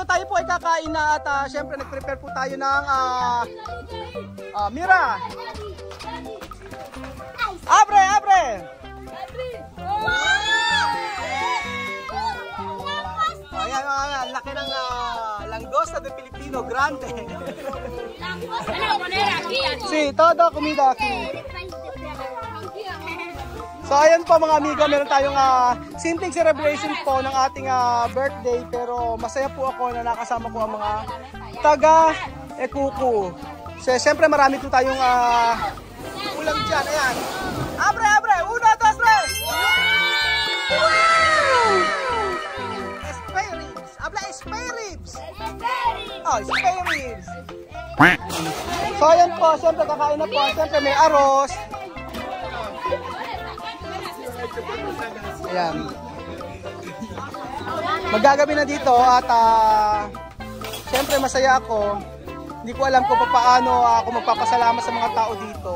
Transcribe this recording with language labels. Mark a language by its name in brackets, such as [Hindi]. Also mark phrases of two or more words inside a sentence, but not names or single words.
[Filipino] po ay kakain na at syempre nag-prepare po tayo ng Mira. [Spanish] Abre, abre. [Filipino] Ayan, laki ng [Spanish] langosta de Pilipino, grande. Sí, todo comida aquí. [Filipino] So ayan po mga amiga, meron tayong simpleng celebration po ng ating birthday, pero masaya po ako na nakasama ko ang mga taga Ekuku. So siyempre marami po tayong ulam dyan. Ayan. [Spanish] Abre, abre! 1, 2, 3! [English] Wow! Spare ribs! Habla spare ribs! Oh, spare ribs! [Filipino] So ayan po, siyempre kakain na po. Siyempre may arroz. Ayan. Magagabi na dito at siyempre masaya ako. Hindi ko alam kung paano ako magpapasalamat sa mga tao dito.